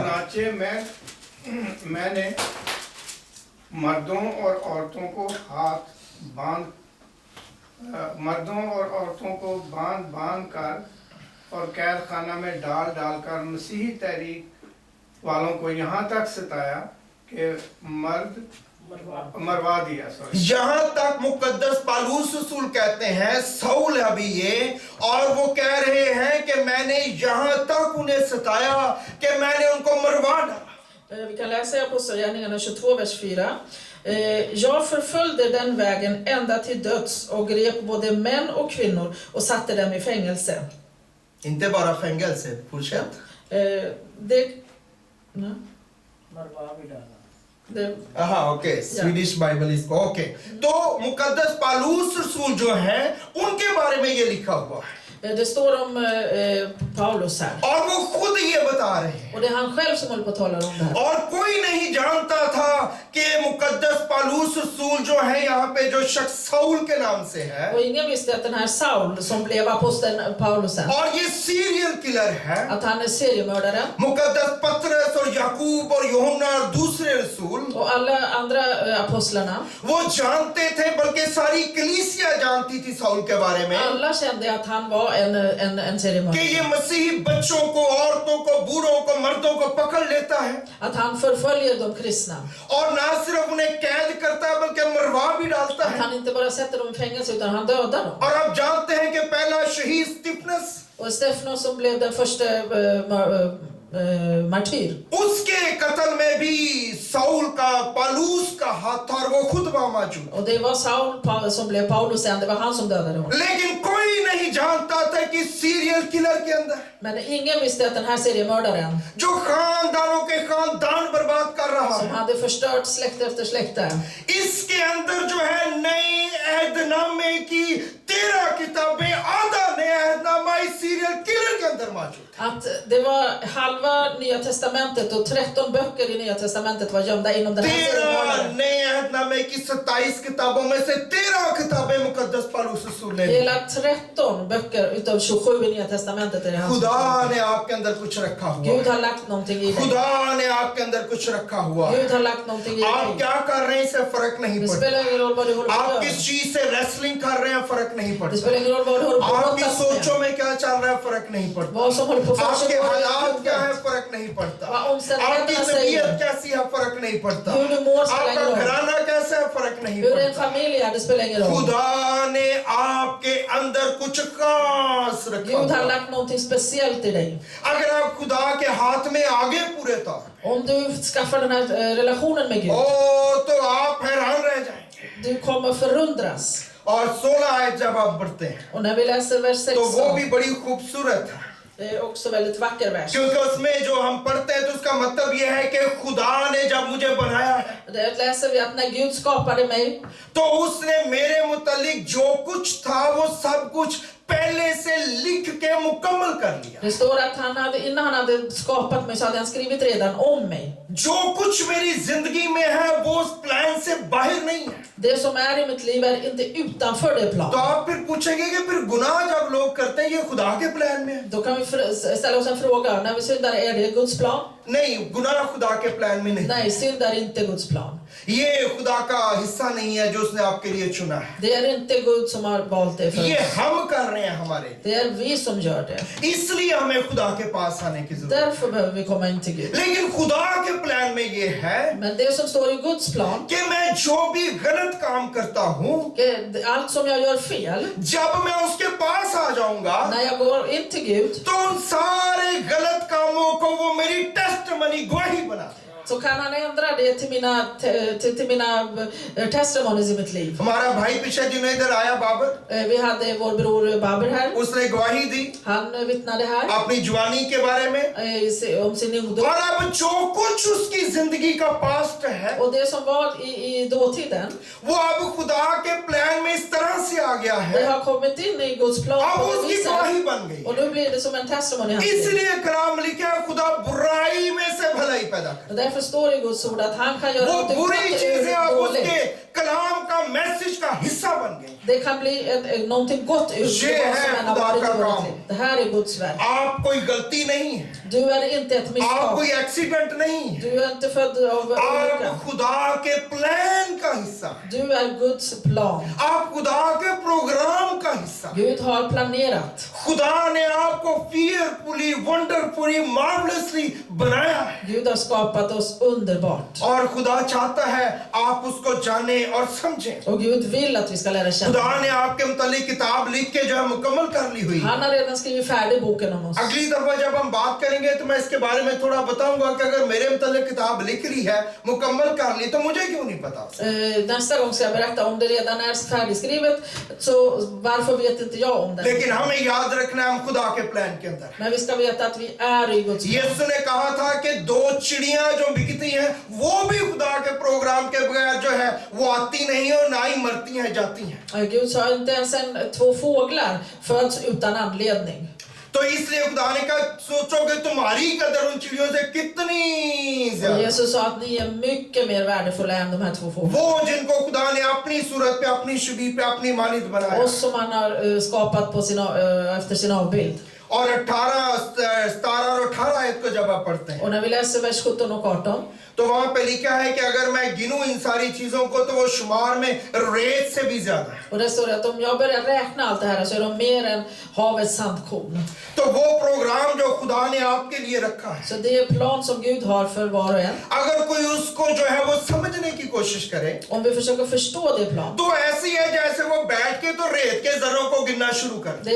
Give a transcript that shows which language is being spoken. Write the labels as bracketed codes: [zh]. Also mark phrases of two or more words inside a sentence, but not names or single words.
[ur] چنانچہ میں نے مردوں اور عورتوں کو باندھ کر اور قید خانہ میں ڈال کر مسیحی تحریک والوں کو یہاں تک ستایا کہ مروا دیا. یہاں تک مقدس پولس رسول کہتے ہیں، ساؤل ابھی یہ، اور وہ کہہ رہے ہیں کہ میں نے یہاں تک انہیں ستایا کہ میں نے ان کو مروا ڈالا. [sv] vi kan läsa i Apostlagärningarna 22, vers 4. Jag förföljde den vägen ända till döds och grep både män och kvinnor och satte dem i fängelse. Inte bara fängelse, fortsätt. [ur] ہاں اوکے [en] Swedish Bible [ur] اس کو اوکے تو مقدس پولس رسول جو ہیں ان کے بارے میں یہ لکھا ہوا ہے [sv] Det står om Paulus här. [ur] اور وہ خود یہ بتا رہے ہیں [sv] Och det är han själv som håller på att tala om det här. [ur] اور کوئی نہیں جانتا تھا کہ مقدس پولس رسول جو ہے یہاں پہ جو شخص ساؤل کے نام سے ہے [sv] Och ingen visste att den här Saul som blev aposteln Paulus sen, [ur] اور یہ [en] serial killer [ur] ہے [sv] att han är seriemördare. [ur] مقدس پطرس اور یعقوب اور یوحنا اور دوسرے رسول [sv] Och alla andra apostlarna, [ur] وہ جانتے تھے بلکہ ساری کلیسیا جانتی تھی ساؤل کے بارے میں [sv] alla kände att han var en [ur] کہ [sv] seriemördare. [ur] یہ مسیحی بچوں کو عورتوں کو بوڑھوں کو مردوں کو پکڑ لیتا ہے [sv] Att han förföljer de kristna. [ur] اور نہ صرف انہیں قید کرتا ہے بلکہ مروا بھی ڈالتا [sv] Att [ur] ہے [sv] han inte bara sätter dem i fängelse utan han dödar dem. [ur] اور آپ جانتے ہیں کہ پہلا شہید ستفنس [sv] Och Stefanos som blev den första martyr. [ur] اس کے قتل میں بھی ساؤل کا پولس کا ہاتھ تھا اور وہ خود وہاں موجود [sv] Och det var Saul som blev Paulus sen, det var han som dödade honom. [ur] لیکن کوئی نہیں جانتا تھا کہ [en] serial killer [ur] کے اندر [sv] Men ingen visste att den här seriemördaren [ur] جو خاندانوں کے خاندان برباد کر رہا [sv] som [ur] ہے [sv] hade förstört släkte efter släkte, [ur] اس کے اندر جو ہے نئے عہدنامے کی 13 کتابیں آدھا نیا عہدنامہ اس [en] serial killer [ur] کے اندر موجود [sv] att det var halva Nya Testamentet och 13 böcker i Nya Testamentet var gömda inom den här 13 seriemördaren. [ur] نئے عہدنامے کی 27 کتابوں میں سے 13 کتابیں مقدس پولس رسول نے دیں. [sv] Hela 13 böcker utav 27 i Nya Testamentet är det han. [ur] خدا نے آپ کے اندر کچھ رکھا ہوا [sv] Gud har lagt någonting i dig. [ur] خدا نے آپ کے اندر کچھ رکھا ہوا [sv] Gud har lagt någonting i [ur] آپ [sv] dig. [ur] کیا کر رہے ہیں اس سے فرق نہیں [sv] Det [ur] پڑتا [sv] spelar ingen roll vad du håller på [ur] آپ [sv] att [ur] کس [sv] göra. [ur] چیز سے ریسلنگ کر رہے ہیں فرق نہیں [sv] Det [ur] پڑتا [sv] spelar ingen roll vad du håller på att [ur] آپ کی [sv] brottas med. [ur] سوچوں میں کیا چل رہا ہے فرق نہیں پڑتا [sv] Vad som håller på att [ur] آپ کے [sv] försiggå i [ur] حالات کیا ہے [sv] huvudet. [ur] فرق نہیں پڑتا [sv] Vad [ur] آپ کی [sv] omständigheterna [ur] طبیعت [sv] säger. [ur] کیسی ہے فرق نہیں پڑتا [sv] Hur du mår spelar [ur] آپ کا [sv] ingen roll. [ur] گھرانا کیسا ہے فرق نہیں [sv] Hur en [ur] پڑتا [sv] familj är, det spelar ingen roll. [ur] خدا نے آپ کے اندر کچھ خاص رکھا [sv] Gud har [ur] ہوا. [sv] lagt någonting speciellt i dig. [ur] اگر آپ خدا کے ہاتھ میں آگے پورے تھا [sv] Om du skaffar den här relationen med Gud, [ur] تو آپ حیران رہ جائیں گے [sv] du kommer förundras. [ur] اور 16 آیت جب آپ پڑھتے ہیں [sv] Och när vi läser vers 6, [ur] تو وہ بھی بڑی خوبصورت ہے [sv] det är också väldigt vacker vers. [ur] کیونکہ اس میں جو ہم پڑھتے ہیں تو اس کا مطلب یہ ہے کہ خدا نے جب مجھے بنایا ہے [sv] Där läser vi att när Gud skapade mig, [ur] تو اس نے میرے متعلق جو کچھ تھا وہ سب کچھ پہلے سے لکھ کے مکمل کر لیا [sv] det står att innan han hade skapat mig så hade han skrivit redan om mig. [ur] جو کچھ میری زندگی میں ہے وہ اس پلان سے باہر نہیں ہے [sv] Det som är i mitt liv är inte utanför det [ur] تو [sv] planet. [ur] آپ پھر پوچھیں گے کہ پھر گناہ جب لوگ کرتے ہیں یہ خدا کے پلان میں ہے [sv] Då kan vi ställa oss en fråga. När vi syndar, är det Guds plan? [ur] نہیں گناہ خدا کے پلان میں نہیں [sv] Nej, synd är inte Guds plan. [ur] یہ خدا کا حصہ نہیں ہے جو اس نے آپ کے لیے چنا ہے [sv] Det är inte Gud som har valt det för [ur] یہ [sv] oss. [ur] ہم کر رہے ہیں ہمارے [sv] Det är vi som gör det. [ur] اس لیے ہمیں خدا کے پاس آنے کی ضرورت ہے [sv] Därför behöver vi komma in till Gud. [ur] لیکن خدا کے پلان میں یہ ہے [sv] Men det som står i Guds plan, [ur] کہ میں جو بھی غلط کام کرتا ہوں [sv] allt som jag gör fel, [ur] جب میں اس کے پاس آ جاؤں گا [sv] när jag går in till Gud, [ur] تو ان سارے غلط کاموں کو وہ میری ٹیسٹمنی گواہی بنا دے [sv] så kan han ändra det till mina testimonies i mitt liv. [ur] ہمارا بھائی پچھلے دنوں ادھر آیا بابر [sv] Vi hade vår bror Baber här. [ur] اس نے گواہی دی [sv] Han vittnade här [ur] اپنی جوانی کے بارے میں [sv] om sin ungdom. [ur] اور اب جو کچھ اس کی زندگی کا پاسٹ ہے [sv] Och det som var i dåtiden, [ur] وہ اب خدا کے پلان میں اس طرح سے آ گیا [sv] det [ur] ہے [sv] har kommit in i Guds plan [ur] اب [sv] på det [ur] اس کی [sv] viset. [ur] گواہی بن گئی [sv] Och nu blir det som en testimony i hans liv. [ur] اس لیے کلام لکھا ہے خدا برائی میں سے بھلائی پیدا [sv] Och därför står det i Guds ord att han kan göra [ur] وہ [sv] något [ur] بری [sv] gott [ur] چیزیں اب [sv] ur [ur] اس کے [sv] dåligt. [ur] کلام کا میسج کا حصہ بن گئی [sv] Det kan bli någonting gott ur [ur] یہ [sv] vad [ur] ہے [sv] som än har [ur] خدا [sv] varit [ur] کا [sv] dåligt. [ur] کام. [sv] Det här är Guds verk. [ur] آپ کوئی غلطی نہیں ہے [sv] Du är inte ett [ur] آپ [sv] misstag. [ur] کوئی ایکسیڈنٹ نہیں ہے [sv] Du är inte född av olycka. [ur] آپ خدا کے پلان کا حصہ ہیں. [sv] Du är Guds plan. [ur] آپ خدا کے پروگرام کا حصہ ہیں. [sv] Gud har planerat. [ur] خدا نے آپ کو [en] fearfully, wonderfully, marvelously [ur] بنایا ہے [sv] Gud har skapat oss underbart. [ur] اور خدا چاہتا ہے آپ اس کو جانیں اور سمجھیں. [sv] Och Gud vill att vi ska lära känna. [ur] خدا نے آپ کے متعلق کتاب لکھ کے جو ہے مکمل کر لی ہوئی. [sv] Han har redan skrivit färdig boken om oss. [ur] اگلی دفعہ جب ہم بات کریں گے تو میں اس کے بارے میں تھوڑا بتاؤں گا کہ اگر میرے متعلق کتاب لکھ لی ہے، مکمل کر لی، تو مجھے کیوں نہیں پتا. [sv] Nästa gång ska jag berätta om det redan är färdigskrivet, så varför vet inte jag om det? [ur] لیکن ہمیں یاد رکھنا ہے ہم خدا کے پلان کے اندر. [sv] Men vi ska veta att vi är i Guds plan. [ur] یسوع نے کہا تھا کہ دو چڑیاں جو بکتی ہیں وہ بھی خدا کے پروگرام کے بغیر جو ہے وہ آتی نہیں اور نہ ہی مرتی ہیں، جاتی ہیں. [sv] Gud sa inte ens två fåglar föds utan anledning. [ur] تو اس لیے خدا نے کہا سوچو کہ تمہاری قدر ان چڑیوں سے کتنی [sv] Och [ur] زیادہ, [sv] Jesus sa att ni är mycket mer värdefulla än de här två fåglarna. [ur] وہ جن کو خدا نے اپنی صورت پہ، اپنی شبیہ پہ، اپنی مانند بنایا. [sv] Oss som han har skapat på efter sin avbild. [ur] اور 17 اور 18 آیت کو جب آپ پڑھتے ہیں [sv] Och när vi läser vers 17 och 18, [ur] تو وہاں پہ لکھا ہے کہ اگر میں گنوں ان ساری چیزوں کو تو وہ شمار میں ریت سے بھی زیادہ ہے. [sv] och det står att om jag börjar räkna allt det här så är de mer än havets sandkorn. [ur] تو وہ پروگرام جو خدا نے آپ کے لیے رکھا ہے, [sv] Så det är plan som Gud har för var och en. [ur] اگر کوئی اس کو جو ہے وہ سمجھنے کی کوشش کرے [sv] Om vi försöker förstå det plan, [ur] تو ایسی ہے جیسے وہ بیٹھ کے تو ریت کے ذروں کو گننا شروع کر دے.